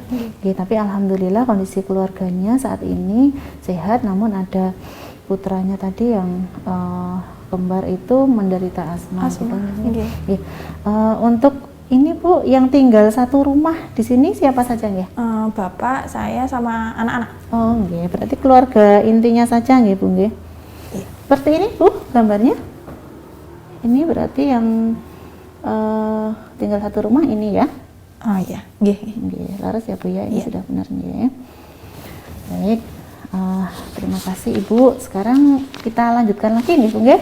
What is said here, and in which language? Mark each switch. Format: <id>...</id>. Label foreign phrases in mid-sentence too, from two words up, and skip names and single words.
<id>Tapi alhamdulillah kondisi keluarganya saat ini sehat, namun ada putranya tadi yang kembar itu menderita asma. Gitu. Untuk ini Bu, yang tinggal satu rumah di sini siapa saja ya? Bapak, saya sama anak-anak. Oh, nggih. Berarti keluarga intinya saja nggih, Bu nggih. Seperti ini Bu gambarnya. Ini berarti yang tinggal satu rumah ini ya? Oh iya, nggih. Laras ya Bu ya, ini sudah benar nggih. Baik, terima kasih Ibu. Sekarang kita lanjutkan lagi nih Bu nggih.</id>